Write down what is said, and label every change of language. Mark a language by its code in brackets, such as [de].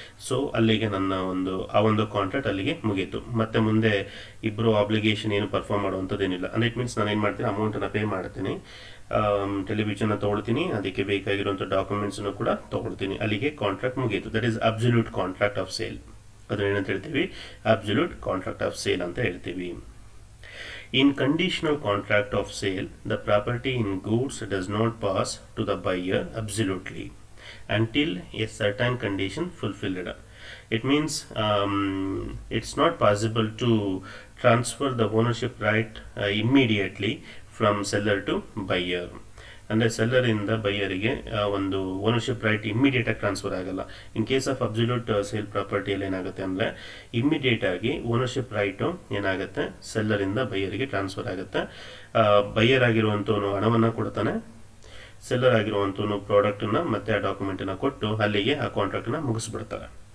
[kn] So ಅಲ್ಲಿಗೆ ನನ್ನ ಒಂದು ಕಾಂಟ್ರಾಕ್ಟ್ ಅಲ್ಲಿಗೆ ಮುಗೀತು. ಮತ್ತೆ ಮುಂದೆ ಇಬ್ಬರು ಆಬ್ಲಿಗೇಷನ್ ಏನು ಪರ್ಫಾರ್ಮ್ ಮಾಡುವಂಥದ್ದೇನಿಲ್ಲ. ಅಂದರೆ ಇಟ್ ಮೀನ್ಸ್ ನಾನು ಏನು ಮಾಡ್ತೀನಿ? ಅಮೌಂಟನ್ನು ಪೇ ಮಾಡ್ತೀನಿ, ಟೆಲಿವಿಷನ್ನ ತೊಗೊಳ್ತೀನಿ, ಅದಕ್ಕೆ ಬೇಕಾಗಿರುವಂಥ ಡಾಕ್ಯುಮೆಂಟ್ಸನ್ನು ಕೂಡ ತೊಗೊಳ್ತೀನಿ. ಅಲ್ಲಿಗೆ ಕಾಂಟ್ರಾಕ್ಟ್ ಮುಗೀತು. [en] That is absolute contract of sale. [kn] ಅದನ್ನೇನಂತ ಹೇಳ್ತೀವಿ? [en] Absolute contract of sale ಅಂತ ಹೇಳ್ತೀವಿ. In conditional contract of sale, the property in goods does not pass to the buyer absolutely until a certain condition fulfilled. It means it's not possible to transfer the ownership right immediately from seller to buyer. [kn] ಅಂದರೆ ಸೆಲ್ಲರಿಂದ ಬೈಯರಿಗೆ ಒಂದು ownership right ಇಮ್ಮಿಡಿಯೇಟಾಗಿ transfer ಆಗಲ್ಲ. [en] in case of absolute sale [kn] ಪ್ರಾಪರ್ಟಿಯಲ್ಲಿ ಏನಾಗುತ್ತೆ ಅಂದರೆ ಇಮ್ಮಿಡಿಯೇಟಾಗಿ ownership right ಏನಾಗುತ್ತೆ? ಸೆಲ್ಲರಿಂದ ಬೈಯರಿಗೆ transfer ಆಗುತ್ತೆ. Buyer ಆಗಿರುವಂಥವನು ಹಣವನ್ನು ಕೊಡ್ತಾನೆ, seller ಆಗಿರುವಂಥವನು ಪ್ರಾಡಕ್ಟನ್ನು ಮತ್ತು ಆ ಡಾಕ್ಯುಮೆಂಟನ್ನು ಕೊಟ್ಟು ಅಲ್ಲಿಗೆ ಆ ಕಾಂಟ್ರಾಕ್ಟನ್ನು ಮುಗಿಸ್ಬಿಡ್ತಾರೆ.